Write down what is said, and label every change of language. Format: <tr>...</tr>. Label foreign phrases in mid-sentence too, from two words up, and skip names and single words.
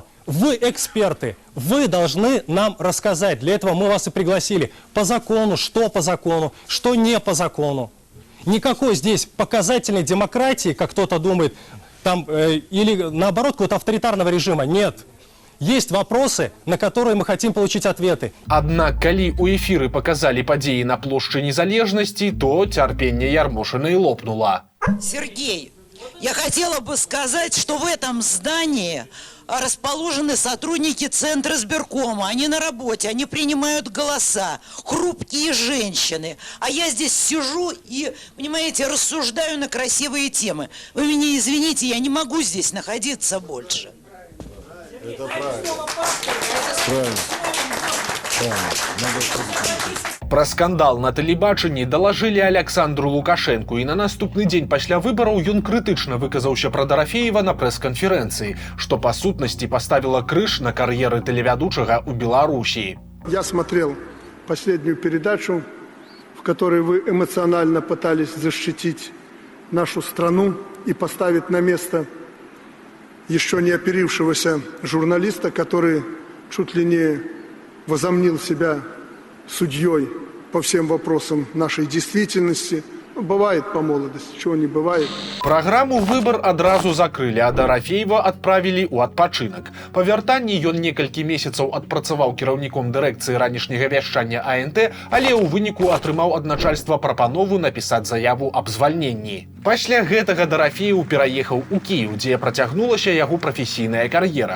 <ru>Вы эксперты, вы должны нам рассказать, для этого мы вас и пригласили, по закону, что не по закону. Никакой здесь показательной демократии, как кто-то думает, там, или наоборот какого-то авторитарного режима, нет. Есть вопросы, на которые мы хотим получить ответы.</ru> <be>Аднак, калі у эфіры показалі падзеі на плошчы Незалежнасці, то цярпенне Ярмошынай лопнула.</be> <ru>Сергей, я хотела бы сказать, что в этом здании расположены сотрудники Центра избиркома. Они на работе, они принимают голоса, хрупкие женщины. А я здесь сижу и, понимаете, рассуждаю на красивые темы. Вы меня извините, я не могу здесь находиться больше. Это правильно.</ru> <be>Пра скандал на тэлебачанні далажылі Александру Лукашэнку, і на наступны дзень пасля выбараў ён крытычна выказаўся пра Дарафеева на прэс-канферэнцыі, што па сутнасці паставіла крыж на кар'еры тэлевядучага ў Беларусі.</be> <ru>Я смотрел последнюю передачу, в которой вы эмоционально пытались защитить нашу страну и поставить на место еще не оперившегося журналиста, который чуть ли не возомнил себя судьей по всем вопросам нашей действительности. Бывает по молодости, чего не бывает.</ru> <be>Праграму «Выбор» адразу закрылі, а Дарафеева адправілі ў адпачынак. Па вяртанні ён некалькі месяцаў адпрацаваў кіраўніком дырэкцыі ранішняга вяшчання АНТ, але ў выніку атрымаў ад начальства прапанову напісаць заяву аб звальненні. Пасля гэтага Дарафеев пераехаў у Кіеў, дзе працягнулася яго прафесійная кар'ера.</be>